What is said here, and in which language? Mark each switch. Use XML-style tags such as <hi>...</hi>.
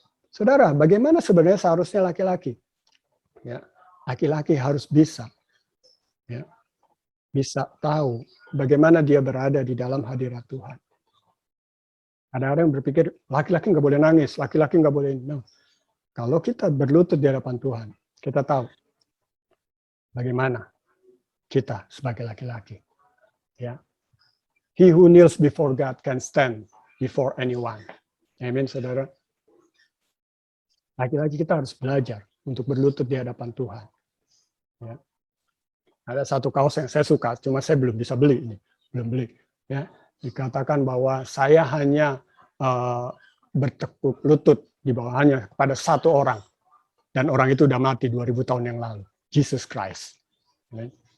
<id>Saudara, bagaimana sebenarnya seharusnya laki-laki? Ya, laki-laki harus bisa, ya, bisa tahu bagaimana dia berada di dalam hadirat Tuhan. Ada orang yang berpikir laki-laki nggak boleh nangis, laki-laki nggak boleh. No. Kalau kita berlutut di hadapan Tuhan, kita tahu bagaimana kita sebagai laki-laki.</id> <en>Ya, he who kneels before God can stand before anyone.</en> <id>Amin, saudara. Laki-laki kita harus belajar untuk berlutut di hadapan Tuhan. Ya. Ada satu kaos yang saya suka, cuma saya belum bisa beli ini, belum beli. Ya, dikatakan bahwa saya hanya bertekuk lutut di bawahnya kepada satu orang, dan orang itu udah mati 2000 tahun yang lalu, Jesus Christ. Ya.</id>